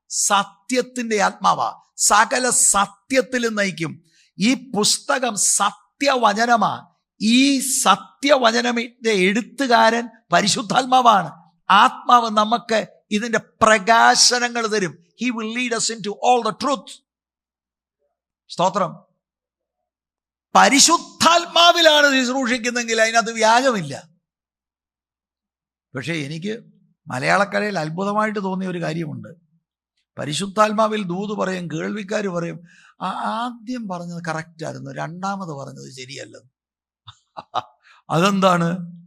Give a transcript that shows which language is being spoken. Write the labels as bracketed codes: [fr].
[ml] സത്യത്തിന്റെ ആത്മാവാ, സകല സത്യത്തിലും നയിക്കും. ഈ പുസ്തകം സത്യവചനമാ. ഈ സത്യവചനത്തിന്റെ എഴുത്തുകാരൻ പരിശുദ്ധാത്മാവാണ്. ആത്മാവ് നമുക്ക് ഇതിന്റെ പ്രകാശനങ്ങൾ തരും. [en] He will lead us into all the truth. [ml] സ്തോത്രം. പരിശുദ്ധാത്മാവിലാണ് ശുശ്രൂഷിക്കുന്നെങ്കിൽ അതിനകത്ത് വ്യാജമില്ല. പക്ഷേ എനിക്ക് മലയാളക്കരയിൽ അത്ഭുതമായിട്ട് തോന്നിയ ഒരു കാര്യമുണ്ട്. പരിശുദ്ധാത്മാവിൽ ദൂത് പറയും, കേൾവിക്കാർ പറയും ആദ്യം പറഞ്ഞത് കറക്റ്റായിരുന്നു, രണ്ടാമത് പറഞ്ഞത് ശരിയല്ലെന്ന്. അതെന്താണ്?